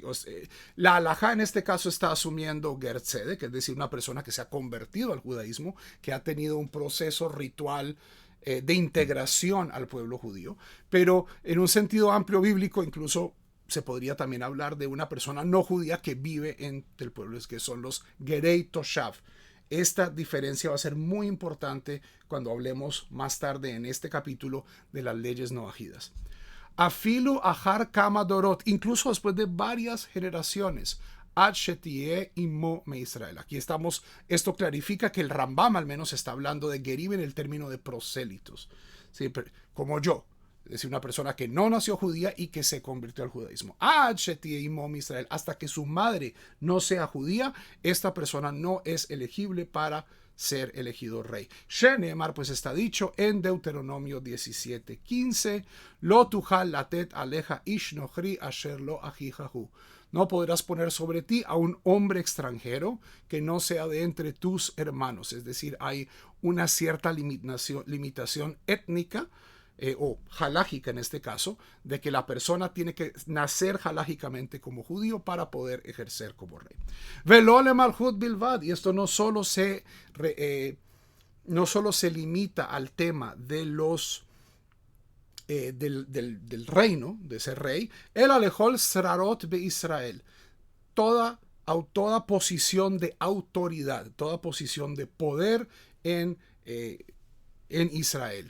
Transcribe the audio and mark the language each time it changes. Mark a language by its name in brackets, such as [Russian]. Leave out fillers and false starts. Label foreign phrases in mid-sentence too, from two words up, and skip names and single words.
[Spanish] La halajá en este caso está asumiendo [Hebrew] גר צדק, [Spanish] es decir, una persona que se ha convertido al judaísmo, que ha tenido un proceso ritual de integración al pueblo judío. Pero en un sentido amplio bíblico, incluso se podría también hablar de una persona no judía que vive entre el pueblo, que son los [Hebrew] גרי תושב. [Spanish] Esta diferencia va a ser muy importante cuando hablemos más tarde en este capítulo de las leyes noajidas. [Hebrew] אפילו אחר כמה דורות, [Spanish] incluso después de varias generaciones, [Hebrew] עד שתהיה אמו מ ישראל. [Spanish] Aquí estamos, esto clarifica que el Rambam al menos está hablando de gerim en el término de prosélitos, ¿sí? Como yo. Es decir, una persona que no nació judía y que se convirtió al judaísmo. Hasta que su madre no sea judía, esta persona no es elegible para ser elegido rey. Sheneemar, pues está dicho en Deuteronomio 17:15, [Hebrew] לא תוכל לתת עליך איש נכרי אשר לא אחיך הוא. [Spanish] No podrás poner sobre ti a un hombre extranjero que no sea de entre tus hermanos. Es decir, hay una cierta limitación étnica, o halágica en este caso, de que la persona tiene que nacer halágicamente como judío para poder ejercer como rey. [Hebrew] ולא למלכות בלבד, [Spanish] y esto no solo se no solo se limita al tema de los del reino, de ser rey, [Hebrew] אלא לכל שררות ב ישראל, [Spanish] toda, toda posición de autoridad, toda posición de poder en, eh, en Israel.